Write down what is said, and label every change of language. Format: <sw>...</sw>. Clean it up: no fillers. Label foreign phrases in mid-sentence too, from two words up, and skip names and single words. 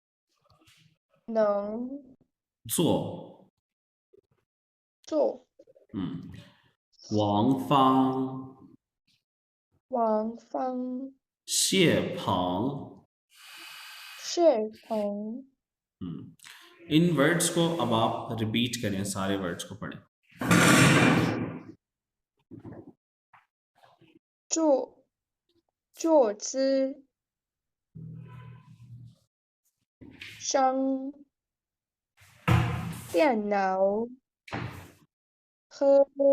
<zh>能做。做嗯，王芳、王芳谢鹏。谢鹏</zh> <hi>इन वर्ड्स को अब आप रिपीट करें, सारे वर्ड्स को पढ़ें। 坐姿上电脑和</hi>